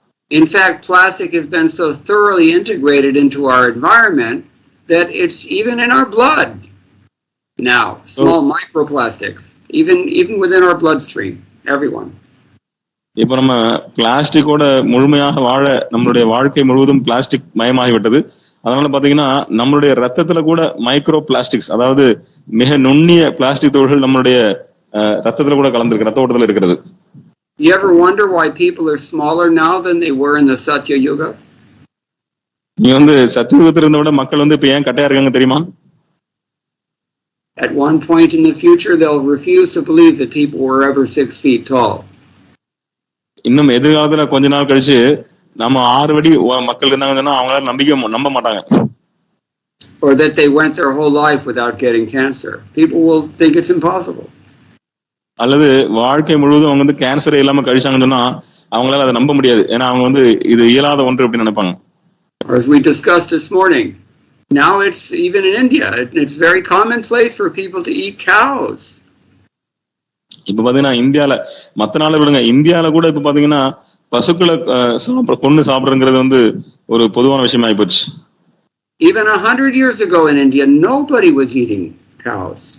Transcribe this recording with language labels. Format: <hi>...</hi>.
<en>In fact, plastic has been so thoroughly integrated into our environment that it's even in our blood now. Small microplastics, even within our bloodstream, everyone.</en> <ta>இப்ப நம்ம பிளாஸ்டிக்கோட முழுமையாக வாழ நம்மளுடைய வாழ்க்கை முழுவதும் plastic மயமாகிவிட்டது. அதனால பாத்தீங்கன்னா நம்மளுடைய ரத்தத்துல கூட மைக்ரோ பிளாஸ்டிக்ஸ், அதாவது மிக நுண்ணிய பிளாஸ்டிக் துகள்கள் நம்மளுடைய ரத்தத்துல கூட கலந்துருக்கு, ரத்த ஓட்டத்துல இருக்கிறது.</ta> <en>You ever wonder why people are smaller now than they were in the Satya Yuga?</en> <ta>நீ வந்து சத்தியுகத்துல இருந்த விட மக்கள் வந்து இப்ப ஏன் கட்டையா இருக்காங்க தெரியுமா?</ta> <en>At one point in the future they'll refuse to believe that people were ever 6 feet tall.</en> <ta>இன்னும் எதிர்காலத்துல கொஞ்ச நாள் கழிச்சு நம்ம 6 அடி மக்கள் இருந்தாங்கன்னா அவங்களால நம்ப மாட்டாங்க.</ta> <en>Or that they went their whole life without getting cancer. People will think it's impossible.</en> <ta>அல்லது வாழ்க்கை முழுவதும் அவங்க வந்து கேன்சரே இல்லாம கழிச்சாங்கன்னு சொன்னா அவங்களால அதை நம்ப முடியாது. ஏன்னா அவங்க வந்து இது இயலாத ஒன்று அப்படின்னு நினைப்பாங்க.</ta> <en>As we discussed this morning, now it's even in India, it's very commonplace for people to eat cows.</en> <ta>இப்ப பாத்தீங்கன்னா இந்தியால மத்த நாளை விடுங்க, இந்தியால கூட இப்ப பாத்தீங்கன்னா பசுக்களை கொண்டு சாப்பிடுறது வந்து ஒரு பொதுவான விஷயம் ஆயிப்போச்சு.</ta> <en>Even 100 years ago in India, nobody was eating cows.</en>